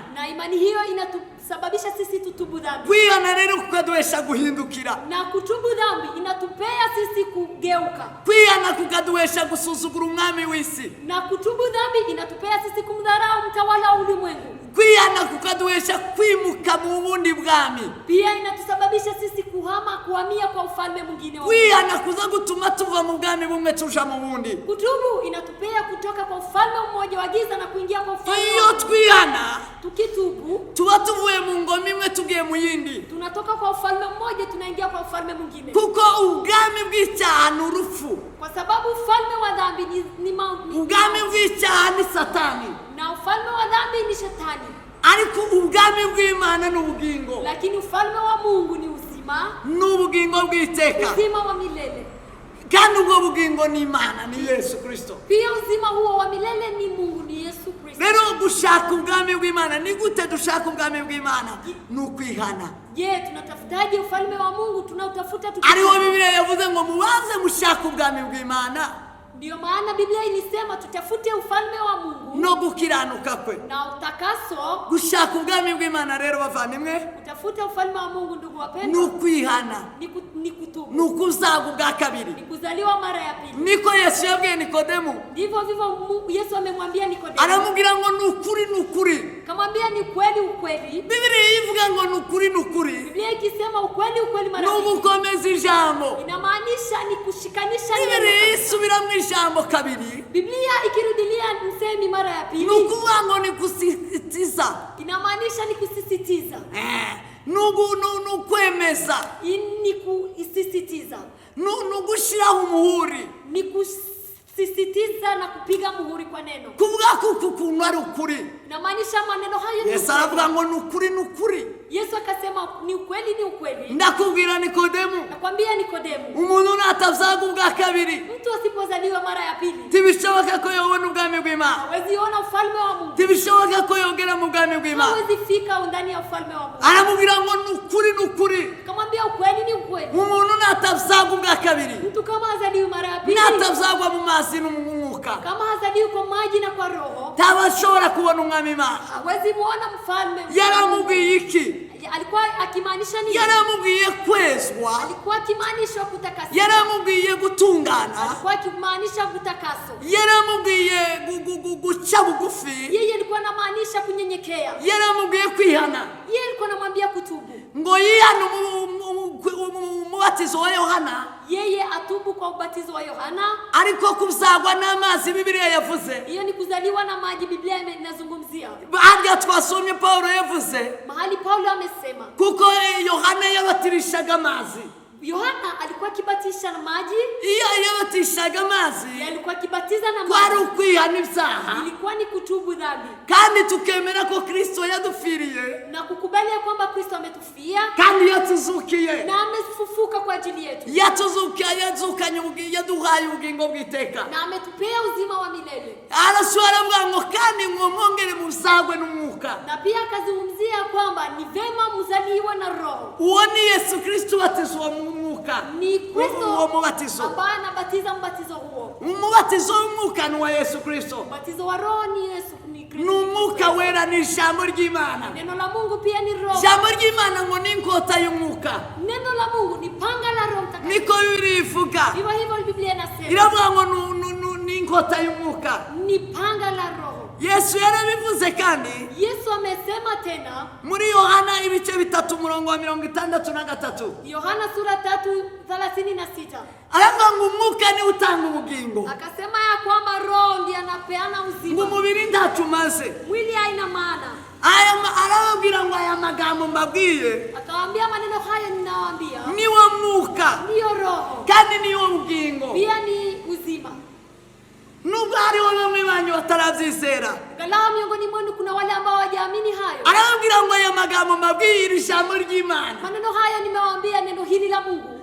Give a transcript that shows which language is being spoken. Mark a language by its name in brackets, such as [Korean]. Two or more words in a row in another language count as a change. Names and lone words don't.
[Swahili] na imani hiyo inatusababisha sisi tutubu dhambi, [Rundi] kwihana rero kukaduhesha guhindukira, [Swahili] na kutubu dhambi inatupea sisi kugeuka, [Rundi] kwihana kukaduhesha gusuzugura umwami w'isi, [Swahili] na kutubu dhambi inatupea sisi kumdharau mtawala wa ulimwengu. [Rundi] kwihana kukaduhesha kwimuka mu bundi bwami, [Swahili] Pia inatusababisha sisi kuhamia kwa ufalme mwingine wa Mungu. [Rundi] kwihana kuza gutuma tuva mu bwami bumwe tuja mu bundi. [Swahili] Kutubu inatupea kutoka kwa ufalme mmoja wa giza na kuingia kwa ufalme wa [Rundi] Iyo [Swahili] Mungu. [Rundi] twihana [Swahili] Tukitubu [Rundi] tuba tuvuye mu ngoma imwe tugiye mu yindi, [Swahili] tunatoka kwa ufalme mmoja tunaingia kwa ufalme mwingine, [Rundi] kuko ubwami bw'icyaha ni urupfu, [Swahili] kwa sababu ufalme wa dhambi ni [Rundi] ubwami bw'icyaha ni Satani, [Swahili] na ufalme wa dhambi ni Shetani, [Rundi] ariko ubwami bw'Imana ni ubugingo, [Swahili] lakini ufalme wa Mungu ni uzima, [Rundi] ni ubugingo bw'iteka, [Swahili] uzima wa milele. [Rundi] kandi ubwo bugingo ni Imana, ni Yesu Kristo. [Swahili] Pia uzima huo wa milele ni Mungu, ni Yesu Kristo. [Rundi] Rero gushaka ubwami bw'Imana, ni gute dushaka ubwami bw'Imana? Ni ukwihana. [Swahili] Je, tunatafutaje ufalme wa Mungu? Tunautafuta [Rundi] Ariho Bibiliya yavuze ngo mubanze mushake ubwami bw'Imana [Swahili] Ndio maana Biblia ilisema tutafute ufalme wa Mungu [Rundi] no gukiranuka kwe. [Swahili] na utakaso. [Rundi] Gushaka ubwami bw'Imana rero bavandimwe [Swahili] Utafuta ufalme wa Mungu, ndugu [Rundi] ni [Swahili] wapendwa, [Rundi] ukwihana, [Swahili] ni kutubu, [Rundi] ni ukuzaga ubwa kabiri. [Swahili] ni kuzaliwa mara ya pili. [Rundi] Niko Yesu yabwiye Nikodemu, [Swahili] Ndivyo vivyo Yesu amemwambia Nikodemo, [Rundi] aramubwira ngo ni ukuri, ni ukuri. [Swahili] kamwambia ni kweli ukweli. [Rundi] Biblia ivuga ngo ni ukuri, ni ukuri, [Swahili] Biblia ikisema ukweli ukweli mara [Rundi] ni [Swahili] mbili, [Rundi] ugukomeza ijambo. [Swahili] inamaanisha ni kushikanisha [Rundi] Biblia [Swahili] neno. [Rundi] isubira mu ijambo kabiri, [Swahili] Biblia ikirudilia msemi mara ya [Rundi] ni [Swahili] pili, [Rundi] ukuvuga ngo ni gusisitiza, [Swahili] inamaanisha ni kusisitiza, [Rundi] ni ukwemeza, [Swahili] ni kusisitiza, [Rundi] ni ugushyiraho umuhuri, [Swahili] ni kusisitiza na kupiga muhuri kwa neno. [Rundi] kuvuga ko uku kuntu ari ukuri. [Swahili] Inamaanisha maneno hayo ni [Rundi] Yesu [Swahili] ukweli. [Rundi] aravuga ngo ni ukuri, ni ukuri. [Swahili] Yesu akasema ni ukweli, ni ukweli. [Rundi] Ndakubwira Nikodemu, [Swahili] Nakwambia Nikodemo, [Rundi] umuntu natavyaga ubwa kabiri [Swahili] mtu asipozaliwa mara ya pili [Rundi] ntibishoboka ko yobona ubwami bw'Imana, [Swahili] hawezi ona ufalme wa Mungu, [Rundi] ntibishoboka ko yogera mu bwami bw'Imana. [Swahili] hawezi fika ndani ya ufalme wa Mungu. [Rundi] Aramubwira ngo ni ukuri, ni ukuri. [Swahili] Kamwambia ukweli, ni ukweli. [Rundi] Umuntu natavyaga ubwa kabiri, [Swahili] Mtu kama hazaliwi mara ya pili, [Rundi] natavyagwa mu mazi no mu mwuka, [Swahili] kama hazaliwi kwa maji na kwa roho, [Rundi] tabashobora kubona umwami Imana. [Swahili] hawezi muona mfalme. [Rundi] Yaramubwiye iki? [Swahili] Alikuwa akimaanisha nini? [Rundi] Yaramubwiye kwezwa, [Swahili] Alikuwa akimaanisha kutakaswa, [Rundi] yaramubwiye gutungana, [Swahili] alikuwa akimaanisha kutakaso. [Rundi] yaramubwiye guca bugufi, [Swahili] Yeye alikuwa anamaanisha kunyenyekea. [Rundi] yaramubwiye kwihana. [Swahili] Yeye alikuwa anamwambia kutubu, [Rundi] Ngo yihane umubatizo wa Yohana, [Swahili] yeye atubu kwa ubatizo wa Yohana. [Rundi] ariko kuzagwa n'amazi Bibiliya yavuze. [Swahili] Hiyo ni kuzaliwa na maji, Biblia inazungumzia. [Rundi] Harya twasomye Paulo yavuze, [Swahili] Mahali Paulo amesema [Rundi] kuko Yohana yabatirishaga amazi. [Swahili] Yohana alikuwa akibatisha na maji, [Rundi] Iyo yabatishaga amazi [Swahili] yeye alikuwa akibatiza na [Rundi] kwari [Swahili] maji, [Rundi] ukwihana ibyaha, [Swahili] ilikuwa ni kutubu dhambi [Rundi] kandi tukemera ko Kristo yadupfiriye, [Swahili] na kukubali ya kwamba Kristo ametufia, [Rundi] kandi iyo yatuzukiye [Swahili] na amefufuka kwa ajili yetu, [Rundi] yazukanye yaduhaye ubugingo bw'iteka, [Swahili] na ametupea uzima wa milele. [Rundi] arashobora ngo kandi mwongere musagwe n'umwuka. [Swahili] Na pia akazungumzia kwamba ni vema mzaliwe na Roho. [Rundi] Uwo ni Yesu Kristo batizwa mu mwuka. [Swahili] Ni Kristo [Rundi] uwo mubatizo [Swahili] ambaye anabatiza mbatizo huo. [Rundi] Umubatizo w'umwuka ni wa Yesu Kristo. [Swahili] Mbatizo wa Roho ni Yesu, ni Kristo. [Rundi] N'umwuka wera ni ijambo ry'Imana. [Swahili] Neno la Mungu pia ni Roho. [Rundi] Ijambo ry'Imana ngo ni inkota y'umwuka. [Swahili] Neno la Mungu ni panga la Roho Mtakatifu. [Rundi] Niko birivuga. [Swahili] Hivyo hivyo Biblia inasema. [Rundi] Iravuga ngo ni inkota y'umwuka. [Swahili] Ni panga la Roho. [Rundi] Yesu yarabivuze kandi [Swahili] Yesu amesema tena [Rundi] muri Yohana ibice 3:63. [Swahili] Yohana sura 3:36. [Rundi] Aravuga ngo umwuka ni utanga ubugingo. [Swahili] Akasema ya kwamba Roho ndiye anapeana uzima. [Rundi] Ngo umubiri ntatumaze. [Swahili] Mwili haina maana. [Rundi] Arababwira ngo aya magambo mbabwiye, [Swahili] Akawaambia maneno haya ninawaambia, [Rundi] niwo mwuka [Swahili] ndiyo Roho [Rundi] kandi niwo bugingo. [Swahili] pia ni uzima. [Rundi] Nubwo hariho bamwe banyu batarabyizera, [Swahili] Angalau miongoni mwenu kuna wale ambao hawajaamini hayo. [Rundi] arababwira ngo aya magambo mbabwiye iri jambo ry'Imana [Swahili] Maneno haya nimewaambia, neno hili la Mungu